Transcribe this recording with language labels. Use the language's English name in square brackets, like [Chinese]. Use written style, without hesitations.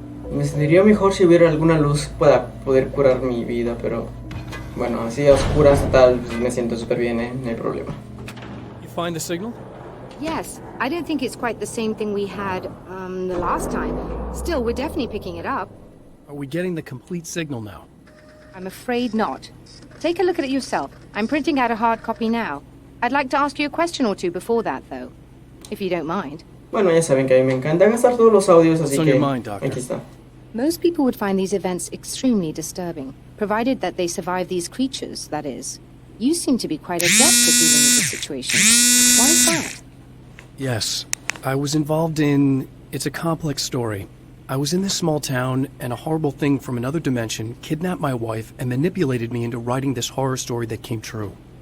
[Spanish] Me sentiría mejor si hubiera alguna luz para poder curar mi vida, pero... bueno, así a oscuras tal, me siento súper bien, no hay problema. [English] You find the signal? Yes, I don't think it's quite the same thing we had, the last time. Still, we're definitely picking it up. Are we getting the complete signal now? I'm afraid not. Take a look at it yourself. I'm printing out a hard copy now. I'd like to ask you a question or two before that, though, if you don't mind. [Spanish] Bueno, ya saben que a mí me encanta gastar todos los audios, así [English] What's on [Spanish] que [English] your mind, Doctor? [Spanish] aquí está. [English] Most people would find these events extremely disturbing, provided that they survive these creatures, that is. You seem to be quite adept at dealing with this situation. Why is that? Yes, I was involved in... it's a complex story. I was in this small town, and a horrible thing from another dimension kidnapped my wife and manipulated me into writing this horror story that came true.